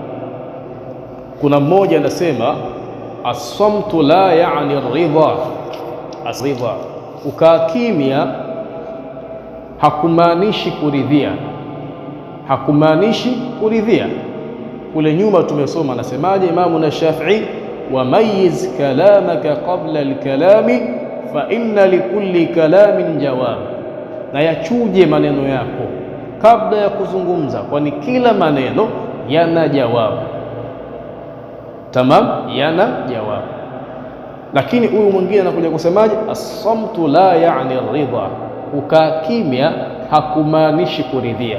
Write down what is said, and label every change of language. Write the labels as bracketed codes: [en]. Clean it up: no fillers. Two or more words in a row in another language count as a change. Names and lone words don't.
[sw] Kuna mmoja anasema [ar] الصمت لا يعني الرضا. [sw] As-ridha, kukaa kimya hakumaanishi kuridhia, hakumaanishi kuridhia. Kule nyuma tumesoma, anasemaje [ar] إمامنا الشافعي وميز كلامك قبل الكلام فإن لكل كلام جواب, [sw] na yachuje maneno yako kabla ya kuzungumza, kwani kila maneno yana jawabu. Tamam, yana jawabu. Lakini huyu mwingine anakuja kusemaje? [ar] الصمت لا يعني الرضا, [sw] kukaa kimya hakumaanishi kuridhia.